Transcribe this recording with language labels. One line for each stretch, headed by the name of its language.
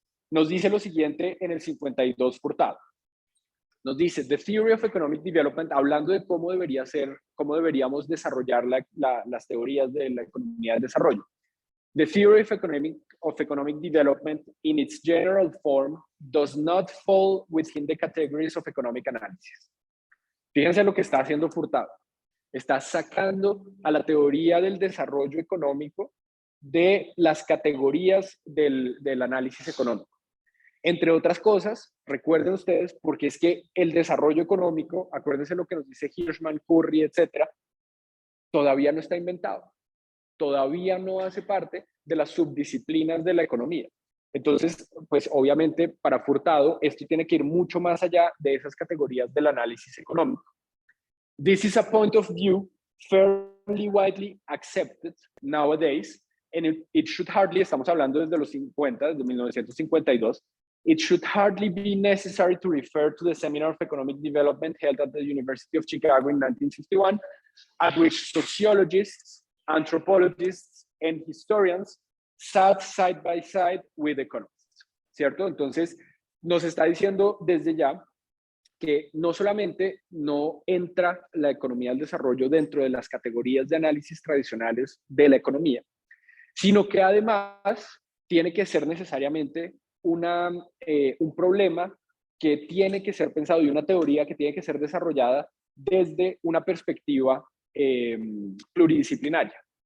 Spanish: Nos dice lo siguiente en el 52 Furtado. Nos dice, The Theory of Economic Development, hablando de cómo deberíamos desarrollar las teorías de la economía del desarrollo.
English: The theory of economic development in its general form does not fall within the categories of economic analysis.
Spanish: Fíjense lo que está haciendo Furtado. Está sacando a la teoría del desarrollo económico de las categorías del análisis económico. Entre otras cosas, recuerden ustedes, porque es que el desarrollo económico, acuérdense lo que nos dice Hirschman, Curry, etcétera, todavía no está inventado. Todavía no hace parte de las subdisciplinas de la economía. Entonces, pues obviamente para Furtado esto tiene que ir mucho más allá de esas categorías del análisis económico.
English: This is a point of view fairly widely accepted nowadays, and it should hardly,
Spanish: estamos hablando desde los 50, desde 1952,
English: it should hardly be necessary to refer to the Seminar of Economic Development held at the University of Chicago in 1951, at which sociologists, anthropologists, and historians sat side by side with economists,
Spanish: ¿cierto? Entonces, nos está diciendo desde ya que no solamente no entra la economía del desarrollo dentro de las categorías de análisis tradicionales de la economía, sino que además tiene que ser necesariamente un problema que tiene que ser pensado y una teoría que tiene que ser desarrollada desde una perspectiva pluridisciplinaria.